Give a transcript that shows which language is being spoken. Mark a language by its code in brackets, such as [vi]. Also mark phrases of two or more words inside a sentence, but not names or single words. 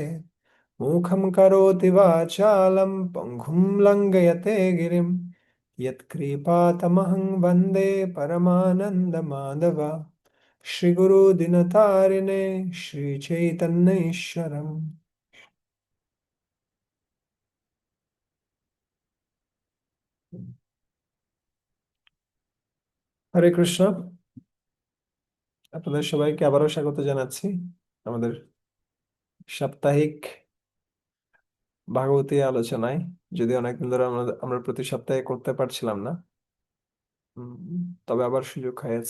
[sa] मूखं करोति वाचालं पङ्गुं लङ्घयते गिरिं यत्कृपातमहं वन्दे परमानन्दमाधव। श्रीगुरुदिनतारिणे श्रीचैतन्यैश्वरम्। [bn] হরে কৃষ্ণ। আপনাদের সবাইকে আবারও স্বাগত জানাচ্ছি আমাদের সাপ্তাহিক ভাগবতী আলোচনায়। যদি অনেকদিন ধরে আমরা প্রতি সপ্তাহে করতে পারছিলাম না, তবে আবার সুযোগ হয়েছে।